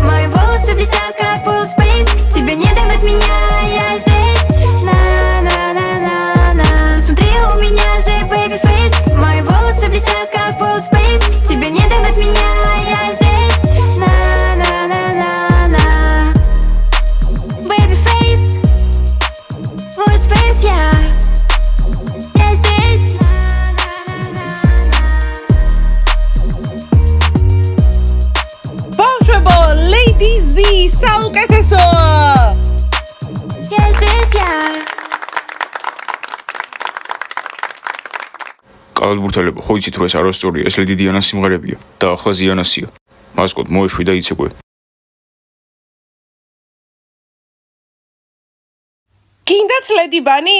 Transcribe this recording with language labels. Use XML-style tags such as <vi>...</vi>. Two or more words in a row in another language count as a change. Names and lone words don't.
<ru>Мои волосы блестят, как</ru> <en>full space.</en> <ru>Тебе не догнать меня, я здесь. На-на-на-на-на. Посмотри, у меня же</ru> <en>baby face.</en> <ru>Мои волосы блестят, как</ru> <en>full space.</en> <ru>Тебе не догнать меня, я здесь. На-на-на-на-на.</ru> <en>Baby face. Full space, yeah.</en> <ru>Я здесь.</ru> <ka>ბავშვებო, Lady Z, საუკეთესო!</ka> <ru>Я здесь, я.</ru> <ka>კალათბურთელებო, ხო იცით რომ ეს არასწორია, ეს ლედი დიანას სიმღერებია და ახლა ზიანასია. მასკოტ მოეშვი და იცეკვე. გინდათ ლედი ბანი?</ka>